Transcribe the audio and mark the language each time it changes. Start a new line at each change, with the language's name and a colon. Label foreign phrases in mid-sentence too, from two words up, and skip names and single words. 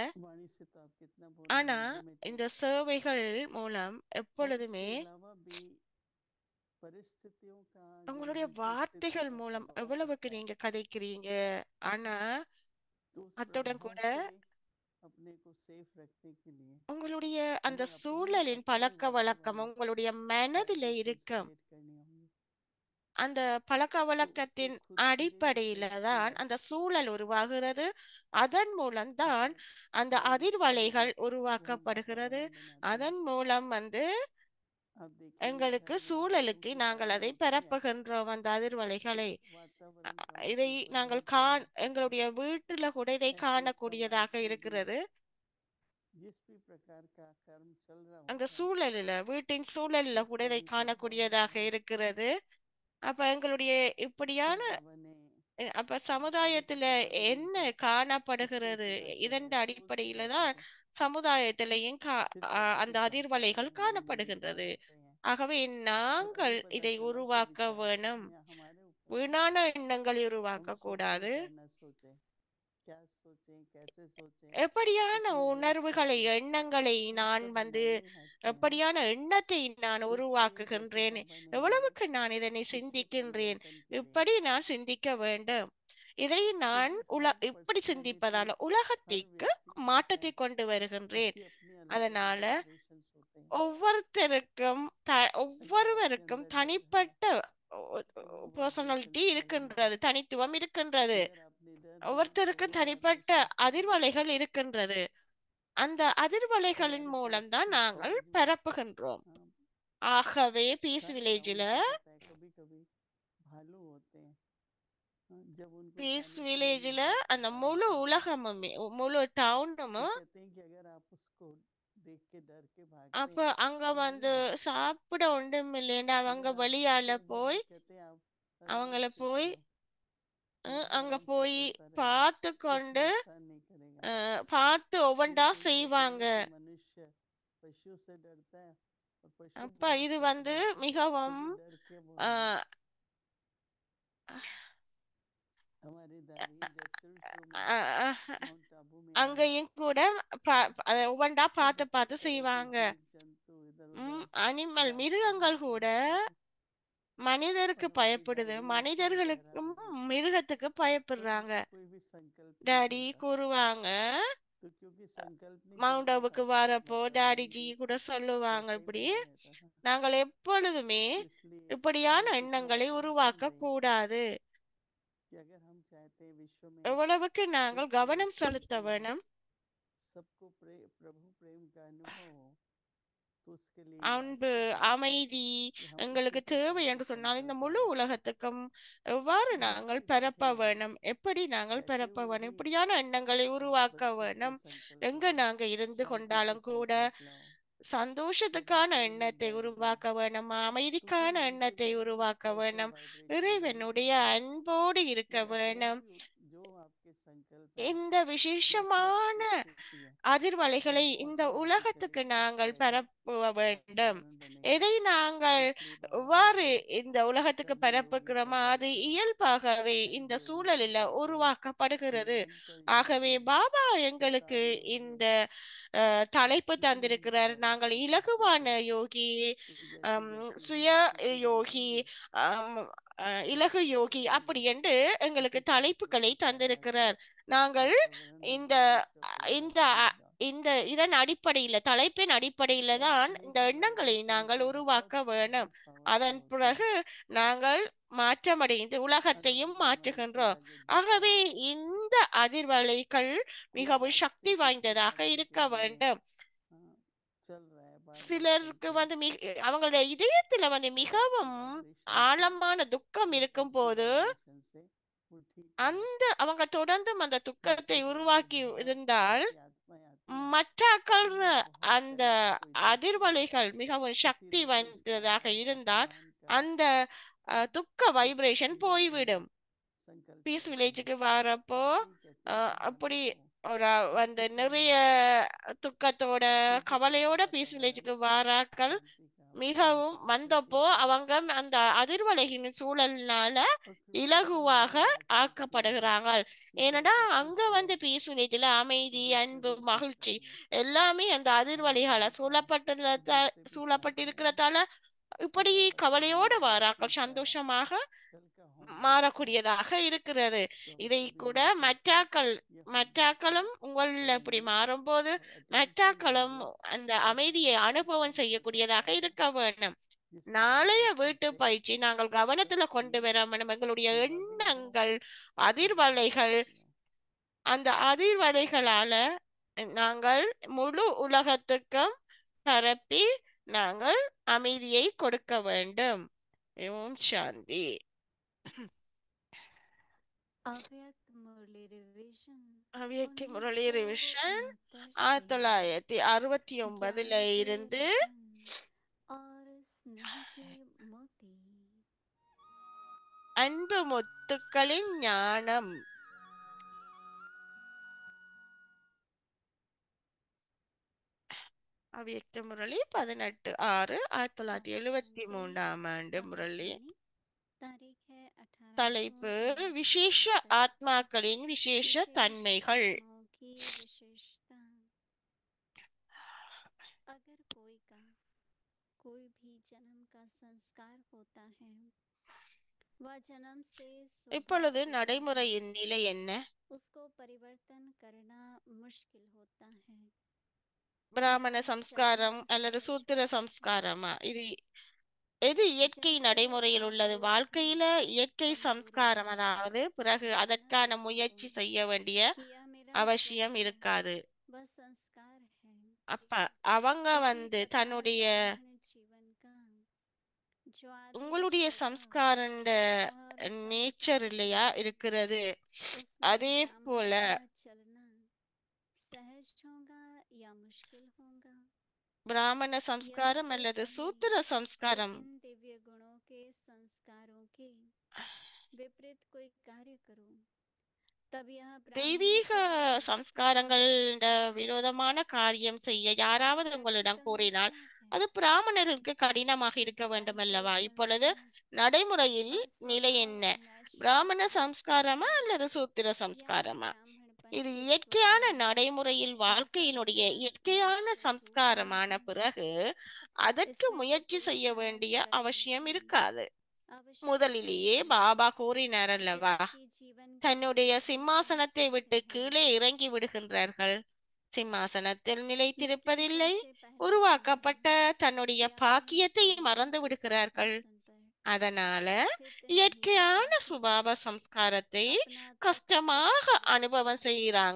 Tamil: ஆனா இந்த சேவைகள் மூலம் எப்பொழுதுமே உங்களுடைய வார்த்தைகள் மூலம் எவ்வளவுக்கு நீங்க கதைக்கிறீங்க, ஆனா அத்துடன் கூட உங்களுடைய அந்த சூழலின் பழக்க வழக்கம் உங்களுடைய மனதில் இருக்கும். அந்த பழக்க வழக்கத்தின் அடிப்படையில தான் அந்த சூழல் உருவாகிறது. அதன் மூலம்தான் அந்த அதிர்வலைகள் உருவாக்கப்படுகிறது. அதன் மூலம்
Hindi: आप देखेंगे
Tamil: எங்களுக்கு
Hindi: घर में
Tamil: சூழலுக்கு
Hindi: बच्चों की
Tamil: நாங்கள்
Hindi: शादी
Tamil: அதை
Hindi: होती है
Tamil: பரப்புகின்றோம் அந்த
Hindi: तो
Tamil: அதிர்வலைகளை
Hindi: वातावरण का
Tamil: இதை
Hindi: उसमें
Tamil: நாங்கள்
Hindi: प्रभाव पड़ने लगता है।
Tamil: எங்களுடைய வீட்டுல கூட இதை
Hindi: ऐसे
Tamil: காணக்கூடியதாக
Hindi: समाज में भी
Tamil: இருக்கிறது
Hindi: जिस भी प्रकार का कर्म चल रहा
Tamil: அந்த
Hindi: होता है
Tamil: சூழலில வீட்டின் சூழலில கூட
Hindi: उसका
Tamil: இதை
Hindi: भी प्रभाव
Tamil: காணக்கூடியதாக
Hindi: होता है।
Tamil: இருக்கிறது அப்ப எங்களுடைய இப்படியான
Hindi: पैदा बने
Tamil: அப்ப
Hindi: पहले
Tamil: சமுதாயத்துல
Hindi: पर्यावरण
Tamil: என்ன
Hindi: का किससे
Tamil: காணப்படுகிறது
Hindi: सुधरता
Tamil: இதன்
Hindi: है सोच
Tamil: அடிப்படையில
Hindi: सुधरती
Tamil: தான்
Hindi: है
Tamil: சமுதாயத்திலையும்
Hindi: फिर
Tamil: அந்த
Hindi: प्रकृति का
Tamil: அதிர்வலைகள்
Hindi: नए नए विचार
Tamil: காணப்படுகின்றது
Hindi: आते हैं
Tamil: ஆகவே
Hindi: और अभी
Tamil: நாங்கள்
Hindi: पता
Tamil: இதை
Hindi: चला कि
Tamil: உருவாக்க
Hindi: विचार
Tamil: வேணும்
Hindi: करने हमारे ऊपर है।
Tamil: வீணான எண்ணங்களை
Hindi: हम
Tamil: உருவாக்க
Hindi: सोचें
Tamil: கூடாது
Hindi: चाहे न सोचें क्या सोचें कैसे सोचें
Tamil: எப்படியான
Hindi: कितनी देर
Tamil: உணர்வுகளை
Hindi: सोचें
Tamil: எண்ணங்களை
Hindi: वो
Tamil: நான்
Hindi: सब
Tamil: வந்து
Hindi: हमारे ही हाथ में है।
Tamil: எப்படியான எண்ணத்தை நான்
Hindi: इसलिए जैसे
Tamil: உருவாக்குகின்றேன்
Hindi: हम बने हैं
Tamil: எவ்வளவுக்கு நான் இதனை
Hindi: इसमें
Tamil: சிந்திக்கின்றேன்
Hindi: परिवर्तन करें
Tamil: இப்படி நான் சிந்திக்க வேண்டும் இதை நான்
Hindi: क्योंकि हर
Tamil: இப்படி
Hindi: पर्सनालिटी
Tamil: சிந்திப்பதால
Hindi: हर
Tamil: உலகத்திற்கு
Hindi: व्यक्ति जो है
Tamil: மாற்றத்தை கொண்டு வருகின்றேன்
Hindi: उसकी अपनी अलग अलग
Tamil: அதனால
Hindi: वाइब्रेशंस होते हैं।
Tamil: ஒவ்வொருத்தருக்கும்
Hindi: अगर आपके
Tamil: ஒவ்வொருவருக்கும்
Hindi: अंदर डर है
Tamil: தனிப்பட்ட
Hindi: तो वो
Tamil: பர்சனாலிட்டி
Hindi: वाइब्रेशंस बढ़ेंगे।
Tamil: இருக்கின்றது தனித்துவம் இருக்கின்றது
Hindi: अगर आप निडर हैं तो
Tamil: ஒவ்வொருத்தருக்கும்
Hindi: वो
Tamil: தனிப்பட்ட
Hindi: वाइब्रेशंस बढ़ेंगे।
Tamil: அதிர்வலைகள் இருக்கின்றது அந்த அதிர்வலைகளின்
Hindi: हमारे
Tamil: மூலம்தான்
Hindi: परिस्थिति
Tamil: நாங்கள்
Hindi: में भी
Tamil: பரப்புகின்றோம் ஆகவே பீஸ்
Hindi: सारे
Tamil: வில்லேஜில்
Hindi: गांवों को पता है कभी कभी भालू होते हैं। जब उनको
Tamil: பீஸ்
Hindi: खाने के लिए
Tamil: வில்லேஜில்
Hindi: निकलते
Tamil: அந்த
Hindi: हैं
Tamil: முழு
Hindi: आगे
Tamil: உலகமுமே முழு
Hindi: तो
Tamil: டவுனும்
Hindi: कहते हैं कि अगर आप उसको देख के डर के भागते
Tamil: அப்ப
Hindi: हैं
Tamil: அங்க
Hindi: तो वो
Tamil: வந்து
Hindi: नहीं भागता।
Tamil: சாப்பிட ஒன்றும் இல்லைன்னா அவங்க
Hindi: अगर आप
Tamil: வெளியால
Hindi: उसको एक बार
Tamil: போய்
Hindi: कहते हैं आप आराम
Tamil: அவங்கள
Hindi: से
Tamil: போய்
Hindi: चलो तो वो
Tamil: அங்க
Hindi: आराम से
Tamil: போய்
Hindi: चलता रहेगा
Tamil: பார்த்து
Hindi: कुछ
Tamil: கொண்டு
Hindi: नुकसान नहीं करेगा।
Tamil: பார்த்து
Hindi: फिर
Tamil: ஒவ்வொன்றா
Hindi: कोई कहता
Tamil: செய்வாங்க
Hindi: है कि मनुष्य पशु से डरता है और पशु
Tamil: அப்ப இது
Hindi: मनुष्य से
Tamil: வந்து
Hindi: डरता है
Tamil: மிகவும்
Hindi: क्योंकि डर के वो है அஹ், हमारी दादी जैसलमेर शुरू में அஹ், அஹ், माउंट आबू में आई
Tamil: அங்கேயும் கூட அதை ஒவ்வொன்றா
Hindi: तो
Tamil: பார்த்து
Hindi: बहुत
Tamil: பார்த்து
Hindi: तरह के
Tamil: செய்வாங்க
Hindi: जीव जंतु इधर उधर
Tamil: அனிமல்
Hindi: रास्ते में
Tamil: மிருகங்கள்
Hindi: आते
Tamil: கூட
Hindi: जाते थे
Tamil: மனிதருக்கு
Hindi: और हमारी
Tamil: பயப்படுது
Hindi: दादी उनको
Tamil: மனிதர்களுக்கும்
Hindi: डराती थी
Tamil: மிருகத்துக்கு
Hindi: तो
Tamil: பயப்படுறாங்க
Hindi: उनका कोई भी संकल्प नहीं
Tamil: டாடி
Hindi: चलता था
Tamil: கூறுவாங்க
Hindi: तो क्योंकि संकल्प नहीं
Tamil: மவுண்ட்
Hindi: चलता था
Tamil: ஆபுக்கு வரப்போ
Hindi: वातावरण
Tamil: டாடிஜி
Hindi: भी
Tamil: கூட சொல்லுவாங்க
Hindi: वैसा ही
Tamil: இப்படி
Hindi: बना रहता था
Tamil: நாங்கள் எப்பொழுதுமே
Hindi: इसलिए
Tamil: இப்படியான
Hindi: ये शिक्षा
Tamil: எண்ணங்களை
Hindi: आज चल
Tamil: உருவாக்க
Hindi: रही
Tamil: கூடாது
Hindi: कि अगर हम चाहते हैं विश्व में
Tamil: எவ்வளவுக்கு நாங்கள்
Hindi: सुख
Tamil: கவனம் செலுத்த
Hindi: शांति
Tamil: வேணும்
Hindi: सबको प्रभु प्रेम का अनुभव हो तो उसके लिए ये
Tamil: அன்பு
Hindi: आवश्यक है
Tamil: அமைதி
Hindi: कि हम
Tamil: எங்களுக்கு
Hindi: उसी प्रकार
Tamil: தேவை
Hindi: से
Tamil: என்று சொன்னால் இந்த
Hindi: संकल्प
Tamil: முழு
Hindi: लें
Tamil: உலகத்துக்கும் எவ்வாறு நாங்கள்
Hindi: दूसरी बात
Tamil: பரப்ப
Hindi: है
Tamil: வேணும் எப்படி நாங்கள்
Hindi: बैठे
Tamil: பரப்ப
Hindi: हुए
Tamil: வேணும்
Hindi: भी
Tamil: இப்படியான எண்ணங்களை உருவாக்க
Hindi: बस सुख का
Tamil: வேணும்
Hindi: संकल्प
Tamil: எங்க
Hindi: लो
Tamil: நாங்க இருந்து
Hindi: शांति का
Tamil: கொண்டாலும் கூட
Hindi: संकल्प लो प्रभु
Tamil: சந்தோஷத்துக்கான
Hindi: प्रेम में
Tamil: எண்ணத்தை
Hindi: बैठ जाओ
Tamil: உருவாக்க வேணும்
Hindi: तो फिर
Tamil: அமைதிக்கான
Hindi: मन के
Tamil: எண்ணத்தை
Hindi: अंदर एक
Tamil: உருவாக்க
Hindi: ऐसा
Tamil: வேணும்
Hindi: वाइब्रेशन बनेगा
Tamil: இறைவனுடைய अன்போடு
Hindi: कि
Tamil: இருக்க
Hindi: ऐसा
Tamil: வேணும்
Hindi: जो आपके संकल्प है
Tamil: இந்த
Hindi: जैसी
Tamil: விசேஷமான
Hindi: आपकी स्थिति है
Tamil: அதிர்வலைகளை
Hindi: वो
Tamil: இந்த
Hindi: अपने आप ही
Tamil: உலகத்துக்கு
Hindi: चलेगा उस
Tamil: நாங்கள்
Hindi: वैसा
Tamil: பரப்ப வேண்டும்
Hindi: वातावरण बनेगा
Tamil: எதை நாங்கள்
Hindi: इसलिए बाबा
Tamil: எவ்வாறு
Hindi: हमें
Tamil: இந்த உலகத்துக்கு
Hindi: कर्मयोगी
Tamil: பரப்புகிறோமோ அது
Hindi: बताते हैं
Tamil: இயல்பாகவே
Hindi: कर्म
Tamil: இந்த
Hindi: योगी
Tamil: சூழலில்
Hindi: सिखाते हैं
Tamil: உருவாக்கப்படுகிறது
Hindi: निरंतर योग
Tamil: ஆகவே
Hindi: है
Tamil: பாபா எங்களுக்கு
Hindi: सुखदाम योगी
Tamil: இந்த
Hindi: है
Tamil: தலைப்பு
Hindi: इसलिए हम
Tamil: தந்திருக்கிறார்
Hindi: सदा
Tamil: நாங்கள்
Hindi: संकल्प
Tamil: இலகுவான
Hindi: लेते हैं
Tamil: யோகி
Hindi: तो जैसे जैसे
Tamil: சுய
Hindi: हम स्थिति
Tamil: யோகி
Hindi: बदलेंगे
Tamil: ஆம், இலகு
Hindi: संकल्प
Tamil: யோகி
Hindi: करेंगे
Tamil: அப்படி என்று எங்களுக்கு
Hindi: उसी
Tamil: தலைப்புகளை
Hindi: प्रकार से
Tamil: தந்திருக்கிறார் நாங்கள்
Hindi: वातावरण
Tamil: இந்த
Hindi: हमारा उसका प्रभाव
Tamil: இந்த
Hindi: पड़ेगा
Tamil: இந்த இதன் அடிப்படையில தலைப்பின் அடிப்படையில
Hindi: स्वस्थ
Tamil: தான்
Hindi: होने
Tamil: இந்த
Hindi: के बाद
Tamil: எண்ணங்களை
Hindi: भी
Tamil: நாங்கள்
Hindi: संकल्प
Tamil: உருவாக்க வேணும்
Hindi: बहुत पावरफुल
Tamil: அதன்
Hindi: होते हैं
Tamil: பிறகு நாங்கள் மாற்றமடைந்து உலகத்தையும்
Hindi: अदरवाइज हमारे से
Tamil: மாற்றுகின்றோம்
Hindi: आगे बढ़ता
Tamil: ஆகவே
Hindi: है
Tamil: இந்த அதிர்வலைகள்
Hindi: कोई
Tamil: மிகவும்
Hindi: बात
Tamil: சக்தி
Hindi: से किसी
Tamil: வாய்ந்ததாக
Hindi: आदमी
Tamil: இருக்க
Hindi: के दिल में
Tamil: வேண்டும்
Hindi: हाँ, चल रहा है बार बार
Tamil: சிலருக்கு
Hindi: चलती है
Tamil: வந்து அவங்களுடைய இதயத்துல வந்து
Hindi: तो आपकी
Tamil: மிகவும்
Hindi: वाइब्रेशन से
Tamil: ஆழமான துக்கம்
Hindi: बस
Tamil: இருக்கும்
Hindi: आपकी
Tamil: போது
Hindi: वाइब्रेशन से वो ठीक हो
Tamil: அந்த
Hindi: जाता है
Tamil: அவங்க தொடர்ந்தும் அந்த துக்கத்தை
Hindi: जिससे कि आगे
Tamil: उருவாக்கி
Hindi: बढ़ाओ
Tamil: இருந்தால்
Hindi: ऐसी आत्माएं आती हैं
Tamil: மற்றாக்கள்
Hindi: उनमें बहुत
Tamil: அந்த
Hindi: तरह के कोई दुख है
Tamil: அதிர்வலைகள் மிகவும் சக்தி
Hindi: इसीलिए कोई
Tamil: வாய்ந்ததாக
Hindi: प्राण
Tamil: இருந்தால்
Hindi: अपमान का
Tamil: அந்த துக்க
Hindi: कुछ
Tamil: வைப்ரேஷன்
Hindi: भी बात नहीं
Tamil: போய்விடும்
Hindi: संकल्प
Tamil: பீஸ்
Hindi: करते हैं
Tamil: வில்லேஜுக்கு
Hindi: तो
Tamil: வரப்போ
Hindi: आप ही कहते हैं कि
Tamil: அப்படி
Hindi: बाबा को
Tamil: ஒரு வந்து
Hindi: खुश
Tamil: நிறைய
Hindi: रहना
Tamil: துக்கத்தோட
Hindi: शुद्ध शुद्ध
Tamil: கவலையோட பீஸ்
Hindi: वातावरण
Tamil: வில்லேஜுக்கு வாராக்கள்
Hindi: शांति का प्रेम
Tamil: மிகவும்
Hindi: का खुशी
Tamil: வந்தப்போ
Hindi: का
Tamil: அவங்க அந்த அதிர்வலையின் சூழல்னால
Hindi: और फिर कहते हैं
Tamil: இலகுவாக
Hindi: हमारी बात सीखते हैं
Tamil: ஆக்கப்படுகிறாங்க
Hindi: कि
Tamil: ஏன்னா
Hindi: कैसे
Tamil: அங்க
Hindi: खुश रहो
Tamil: வந்து பீஸ் வில்லேஜ்ல
Hindi: तो
Tamil: அமைதி
Hindi: दूसरे
Tamil: அன்பு
Hindi: भी खुश
Tamil: மகிழ்ச்சி
Hindi: रहेंगे
Tamil: எல்லாமே அந்த
Hindi: वहाँ पर
Tamil: அதிர்வலைகளை
Hindi: होता है तो दूसरे भी शांत रहेंगे
Tamil: சூழப்பட்டிருக்கிறதால
Hindi: तो
Tamil: இப்படி
Hindi: बाबा कहते हैं
Tamil: கவலையோடு
Hindi: ये
Tamil: வாராக்கள்
Hindi: व्यक्ति सारा
Tamil: சந்தோஷமாக
Hindi: कल का होमवर्क है
Tamil: மாறக்கூடியதாக இருக்கிறது
Hindi: तो हम
Tamil: இதை
Hindi: सभी
Tamil: கூட
Hindi: मिल करके ये होमवर्क को
Tamil: மற்றாக்களும் உங்கள் இப்படி
Hindi: करेंगे
Tamil: மாறும்போது
Hindi: और अटेंशन
Tamil: மற்றாக்களும்
Hindi: देंगे
Tamil: அந்த
Hindi: इस
Tamil: அமைதியை அனுபவம்
Hindi: शांति
Tamil: செய்யக்கூடியதாக
Hindi: प्रकाश को
Tamil: இருக்க வேண்டும்
Hindi: जिससे
Tamil: நாளைய
Hindi: हमारी फिर
Tamil: வீட்டு
Hindi: से
Tamil: பயிற்சி நாங்கள் கவனத்துல
Hindi: शक्ति
Tamil: கொண்டு வர வேண்டும் எங்களுடைய
Hindi: सेवा भी हो
Tamil: எண்ணங்கள்
Hindi: और ज्ञान
Tamil: அதிர்வலைகள்
Hindi: भी हो
Tamil: அந்த அதிர்வலைகளால நாங்கள் முழு உலகத்துக்கும் பரப்பி நாங்கள் அமைதியை கொடுக்க வேண்டும். ஓம் சாந்தி.
Hindi: अव्यक्त मुरली रिवीजन
Tamil: அவ்யக்தி முரளி ரிவிஷன் 1969 1969
Hindi: ज्ञान के
Tamil: இருந்து
Hindi: वतन और स्नेह के मोती
Tamil: அன்பு முத்துக்களின் ஞானம். அவ்யக்த முரளி 18/6/1973 ஆண்டு முரளி.
Hindi: तारीख है 18
Tamil: தலைப்பு
Hindi: जून
Tamil: விசேஷ
Hindi: 1973।
Tamil: ஆத்மாக்களின் விசேஷ
Hindi: विशेष
Tamil: தன்மைகள்.
Hindi: आत्माओं की विशेषता। अगर कोई भी जन्म का संस्कार होता है, वह जन्म से स्वभाव
Tamil: இப்பொழுது
Hindi: होता है,
Tamil: நடைமுறையின் நிலை என்ன?
Hindi: उसको परिवर्तन करना मुश्किल होता है।
Tamil: பிராமண
Hindi: यह
Tamil: சம்ஸ்காரம்
Hindi: जन्म
Tamil: அல்லது
Hindi: सहज
Tamil: சூத்திர
Hindi: होता है।
Tamil: சம்ஸ்காரமா? எது இயற்கை
Hindi: जैसे
Tamil: நடைமுறையில்
Hindi: आप
Tamil: உள்ளது?
Hindi: कोई
Tamil: வாழ்க்கையில
Hindi: भी
Tamil: இயற்கை
Hindi: कमजोरी
Tamil: சம்ஸ்காரம்,
Hindi: महसूस
Tamil: அதாவது பிறகு
Hindi: करना
Tamil: அதற்கான
Hindi: चाहते
Tamil: முயற்சி
Hindi: हो
Tamil: செய்ய வேண்டிய
Hindi: कि यह मेरा
Tamil: அவசியம்
Hindi: स्वभाव
Tamil: இருக்காது.
Hindi: व संस्कार है,
Tamil: அப்ப அவங்க
Hindi: इसी प्रकार
Tamil: தன்னுடைய
Hindi: साधारण जीवन का जो आदि
Tamil: உங்களுடைய
Hindi: स्वभाव
Tamil: சம்ஸ்காரண்ட
Hindi: और
Tamil: நேச்சர்
Hindi: संस्कार
Tamil: இல்லையா
Hindi: है,
Tamil: இருக்கிறது.
Hindi: उसमें
Tamil: அதே போல
Hindi: ब्राह्मण का चलना सहज होगा या मुश्किल होगा,
Tamil: பிராமண
Hindi: यदि
Tamil: சம்ஸ்காரம்
Hindi: कोई
Tamil: அல்லது
Hindi: कहे
Tamil: சூத்திர
Hindi: कि
Tamil: சம்ஸ்காரம்
Hindi: इन दिव्य गुणों के संस्कारों के विपरीत कोई कार्य करो, तब यह ब्राह्मण
Tamil: தெய்வீக
Hindi: खुद ही मुश्किल
Tamil: சம்ஸ்காரங்கள்
Hindi: में फंस जाता है।
Tamil: விரோதமான காரியம் செய்ய யாராவது உங்களிடம்
Hindi: प्रैक्टिकल में
Tamil: கூறினால்
Hindi: क्या है?
Tamil: அது பிராமணர்களுக்கு கடினமாக இருக்க
Hindi: शुद्धता
Tamil: வேண்டும்
Hindi: के
Tamil: அல்லவா? இப்பொழுது
Hindi: संस्कार
Tamil: நடைமுறையில்
Hindi: और
Tamil: நிலை
Hindi: स्वभाव
Tamil: என்ன? பிராமண
Hindi: नेचुरल
Tamil: சம்ஸ்காரமா
Hindi: आचरण
Tamil: அல்லது சூத்திர
Hindi: या
Tamil: சம்ஸ்காரமா?
Hindi: ब्राह्मणपन
Tamil: இது
Hindi: के
Tamil: இயற்கையான
Hindi: स्वभाव
Tamil: நடைமுறையில்
Hindi: और
Tamil: வாழ்க்கையினுடைய
Hindi: संस्कार
Tamil: இயற்கையான
Hindi: मिश्रित होते
Tamil: சம்ஸ்காரமான
Hindi: हैं,
Tamil: பிறகு அதற்கு
Hindi: इसमें तो
Tamil: முயற்சி செய்ய
Hindi: पुरुषार्थ
Tamil: வேண்டிய
Hindi: करने
Tamil: அவசியம்
Hindi: की
Tamil: இருக்காது.
Hindi: आवश्यकता
Tamil: முதலிலேயே
Hindi: नहीं,
Tamil: பாபா கூறினார் அல்லவா,
Hindi: जबकि जीवन के
Tamil: தன்னுடைய
Hindi: विविध
Tamil: சிம்மாசனத்தை விட்டு
Hindi: संस्कार
Tamil: கீழே
Hindi: हैं,
Tamil: இறங்கி விடுகின்றார்கள். சிம்மாசனத்தில்
Hindi: लेकिन
Tamil: நிலைத்திருப்பதில்லை.
Hindi: जैसे पहले
Tamil: உருவாக்கப்பட்ட
Hindi: सुना
Tamil: தன்னுடைய
Hindi: कि अपने
Tamil: பாக்கியத்தை மறந்து
Hindi: स्वभाव
Tamil: விடுகிறார்கள்.
Hindi: सिंहासन पर
Tamil: அதனால
Hindi: स्थित नहीं
Tamil: இயற்கையான
Hindi: होते हैं,
Tamil: சுபாவ சம்ஸ்காரத்தை
Hindi: अपना तख्त
Tamil: கஷ்டமாக
Hindi: छोड़कर
Tamil: அனுபவம் செய்கிறாங்க.